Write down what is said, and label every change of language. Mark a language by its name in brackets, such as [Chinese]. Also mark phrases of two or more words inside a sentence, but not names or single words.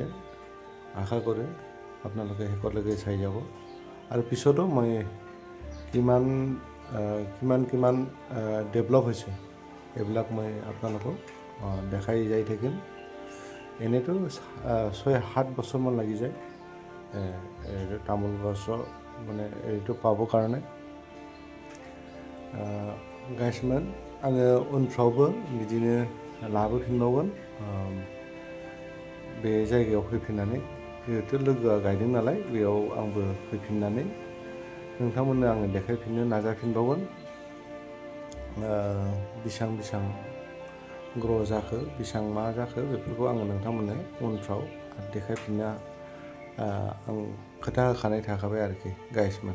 [Assamese] আশা কৰোঁ আপোনালোকে শেষলৈকে চাই যাব আৰু পিছতো মই কিমান ডেভেলপ হৈছে এইবিলাক মই আপোনালোকক দেখাই যাই থাকিম। এনেতো 6-7 বছৰমান লাগি যায় তামোল গছৰ মানে এইটো পাবৰ কাৰণে। [Bodo] गाइसमोन आङो उनफ्रावबो बिदिनो लाबोफिनबावगोन बे जायगायाव फैफिननानै। जिहेथु लोगोआ गायदों नालाय बेयाव आंबो फैफिननानै नोंथांमोननो आङो देखायफिननो नाजाफिनबावगोन बेसां ग्र' जाखो बेसां मा जाखो बेफोरखौ आङो नोंथांमोननो उनफ्राव देखायफिननो आं खोथा होखानाय थाखाबाय आरोखि गाइसमोन।